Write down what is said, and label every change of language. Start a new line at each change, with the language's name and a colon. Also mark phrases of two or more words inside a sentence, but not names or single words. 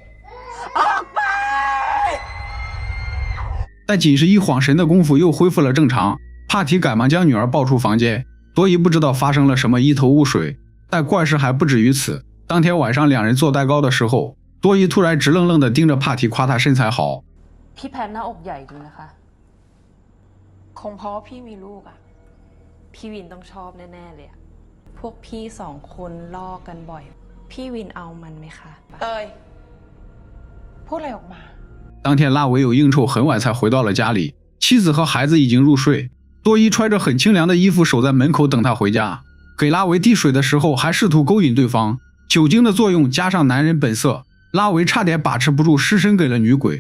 Chinese: 但仅是一晃神的功夫又恢复了正常，帕提赶忙将女儿抱出房间，多伊不知道发生了什么，一头雾水。但怪事还不止于此，当天晚上两人做蛋糕的时候，多伊突然直愣愣地盯着帕提，夸他身材好。
Thai: พี่แพนหน้าอกใหญ่ดีนะคะคงเพราะพี่มีลูกอ่ะพี่วินต้องชอบแน่ๆเลยพวกพี่2คนล่อกันบ่อยพี่วินเอามันไหมคะเตยพูดอะไรออกมา
Chinese: 当天拉维有应酬，很晚才回到了家里，妻子和孩子已经入睡，多伊穿着很清凉的衣服守在门口等他回家。给拉维递水的时候还试图勾引对方，酒精的作用加上男人本色，拉维差点把持不住失身给了女鬼。